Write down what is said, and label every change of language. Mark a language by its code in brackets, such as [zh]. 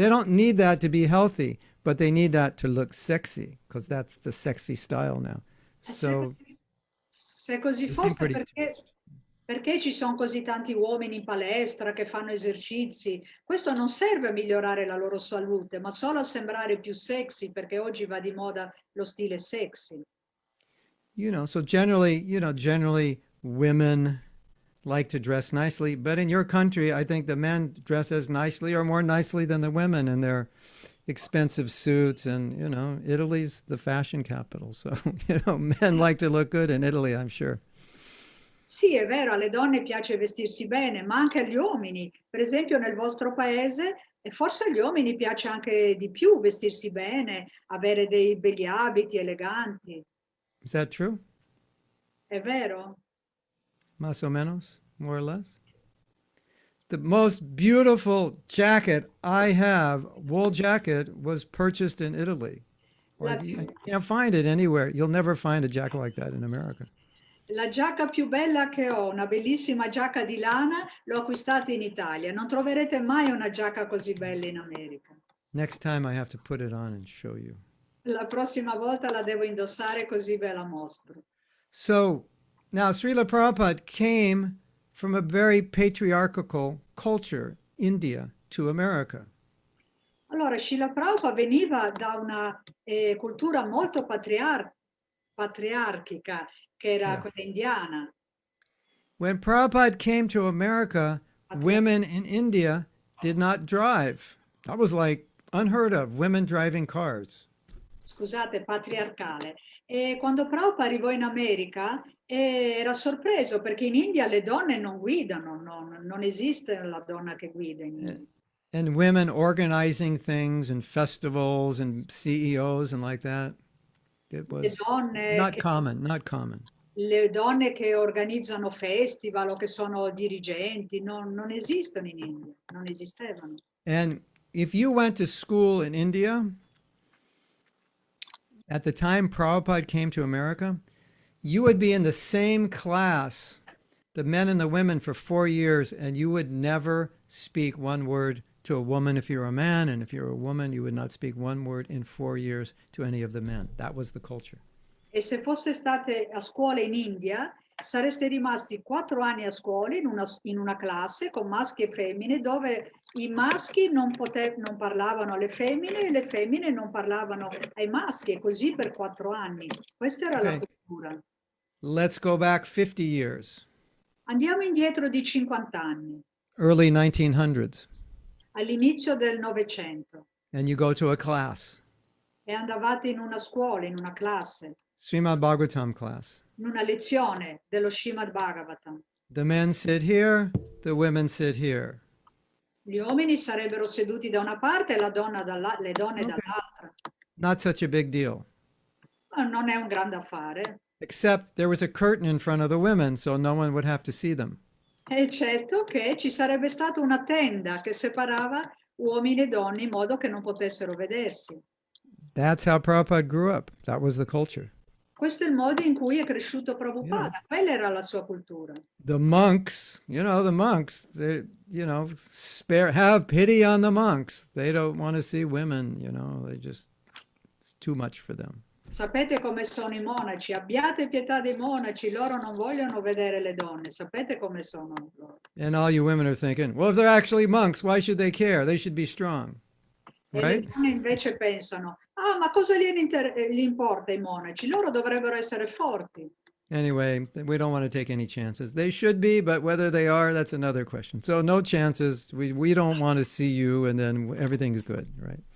[en] They don't need that to be healthy, but they need that to look sexy because that's the sexy style now. [it] Se, [en] So [it] se così [en] they seem [it] fosse, [en] pretty attached. [it] perché ci sono così tanti uomini in palestra che fanno esercizi? Questo non serve a migliorare la loro salute, ma solo a sembrare più sexy, perché oggi va di moda lo stile sexy. [en] So generally women like to dress nicely, but in your country, I think the men dress as nicely or more nicely than the women in their expensive suits. And, Italy's the fashion capital. So, men like to look good in Italy, I'm sure. [it] Sì, è vero, alle donne piace vestirsi bene, ma anche agli uomini. Per esempio, nel vostro paese, e forse agli uomini piace anche di più vestirsi bene, avere dei begli abiti eleganti. [en] Is that true? [it] È vero? [es] Más o menos, [en] more or less? The most beautiful jacket I have, wool jacket, was purchased in Italy. [it] La, [en] You can't find it anywhere. You'll never find a jacket like that in America. [it] la giacca più bella che ho, una bellissima giacca di lana, l'ho acquistata in Italia. Non troverete mai una giacca così bella in America. [en] Next time I have to put it on and show you. [it] La prossima volta la devo indossare così ve la mostro. [en] So now Srila Prabhupada came from a very patriarchal culture, India, to America. [it] Allora, Srila Prabhupada veniva da una cultura molto patriarchica, che era [en] Yeah. [it] quella indiana. [en] When Prabhupada came to America, women in India did not drive. That was like unheard of, women driving cars. [it] Scusate, patriarcale. E quando Prabhupada arrivò in America era sorpreso perché in India le donne non guidano, non esiste la donna che guida in India. [en] And women organizing things and festivals and CEOs and like that. It was not common. [it] Le donne che organizzano festival o che sono dirigenti non esistono in India, non esistevano. [en] And if you went to school in India, at the time Prabhupada came to America, you would be in the same class, the men and the women, for 4 years, and you would never speak one word to a woman if you're a man, and if you're a woman, you would not speak one word in 4 years to any of the men. That was the culture. [it] E se foste state a scuola in India, sareste rimasti 4 anni a scuola in una classe con maschi e femmine, dove i maschi non parlavano alle femmine e le femmine non parlavano ai maschi, e così per 4 anni. Questa era la cultura. [en] Let's go back 50 years. [it] Andiamo indietro di 50 anni. [en] Early 1900s. [it] All'inizio del Novecento. [en] And you go to a class. [it] E andavate in una scuola, in una classe. [en] Srimad Bhagavatam class. [it] In una lezione dello Srimad Bhagavatam. [en] The men sit here, the women sit here. [it] Gli uomini sarebbero seduti da una parte e le donne dall'altra. [en] Not such a big deal. [it] Ma non è un grande affare. [en] Except there was a curtain in front of the women, so no one would have to see them. [it] Eccetto che ci sarebbe stata una tenda che separava uomini e donne in modo che non potessero vedersi. [en] That's how Prabhupada grew up. That was the culture. [it] Questo è il modo in cui è cresciuto Prabhupada. Quella era la sua cultura. [en] The monks, they, have pity on the monks. They don't want to see women, it's too much for them. [it] Sapete come sono i monaci? Abbiate pietà dei monaci, loro non vogliono vedere le donne. Sapete come sono loro? [en] And all you women are thinking, well, if they're actually monks, why should they care? They should be strong. [it] E [en] Right? [it] le donne invece pensano, ma cosa gli importa ai monaci? Loro dovrebbero essere forti. [en] Anyway, we don't want to take any chances. They should be, but whether they are, that's another question. So no chances. We don't want to see you, and then everything's good, right?